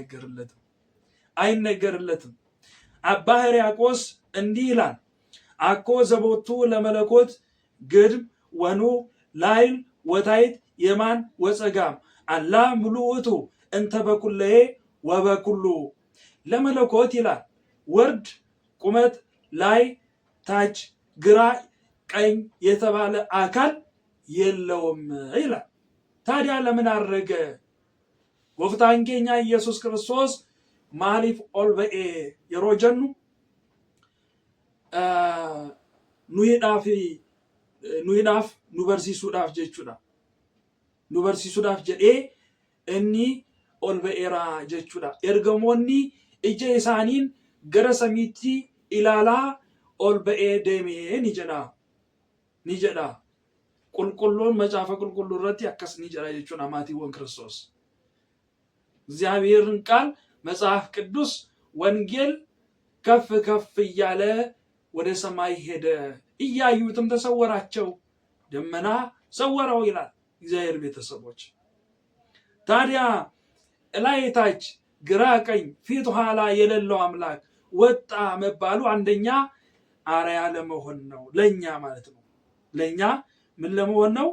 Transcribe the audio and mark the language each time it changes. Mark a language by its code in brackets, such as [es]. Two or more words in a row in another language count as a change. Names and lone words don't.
[am] አይነገርለትም። አባ ሕርያቆስ እንዲህ ይላል፣ [gez] አኮ ዘቦቱ ለመለኮት ግድም ወኑ ላይል ወታይት የማን ወፀጋም አላ ሙሉ ውእቱ እንተ በኩለሄ ወበኩሉ። [am] ለመለኮት ይላል ወርድ ቁመት ላይ ታች ግራ ቀኝ የተባለ አካል የለውም ይላል። ታዲያ ለምን አረገ? [om] ወፍታንኬኛ ኢየሱስ ክርስቶስ ማሊፍ ኦልበኤ የሮጀኑ ኑይዳፍ ኑበርሲሱዳፍ jechuudha. Nubarsiisuudhaaf jedhee inni ol ba'eera jechuudha. Ergamoonni ija isaaniin gara samiitti ilaalaa ol ba'ee deemee ni jedha. Qulqulluun macaafa qulqulluu irratti akkas ni jedha jechuudha maatiiwwan Kiristoos. [am] እግዚአብሔርን ቃል መጽሐፍ ቅዱስ ወንጌል ከፍ ከፍ እያለ ወደ ሰማይ ሄደ፣ እያዩትም ተሰወራቸው፣ ደመና ሰወረው ይላል። እግዚአብሔር ቤተሰቦች ታዲያ ላይ ታች ግራ ቀኝ ፊት ኋላ የሌለው አምላክ ወጣ መባሉ አንደኛ አርያ ለመሆን ነው፣ ለኛ ማለት ነው። ለኛ ምን ለመሆን ነው?